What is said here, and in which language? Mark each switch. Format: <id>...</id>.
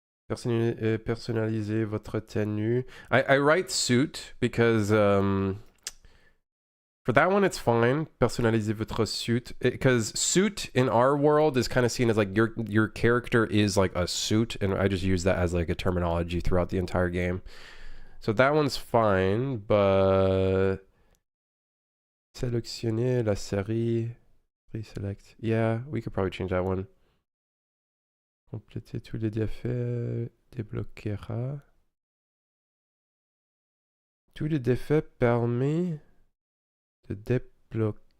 <fr>Personnalisez votre tenue.</fr> <en>I write suit because for that one it's fine.</en> <fr>Personnalisez votre</fr> <en>suit, because suit in our world is kind of seen as like your character is like a suit, and I just use that as like a terminology throughout the entire game. So that one's fine, but</en> <fr>sélectionner la série,</fr> <en>reselect. Yeah, we could probably change that one.</en> <fr>Compléter tous les défaits débloquera. Tous les défaits permet de débloquer.</fr>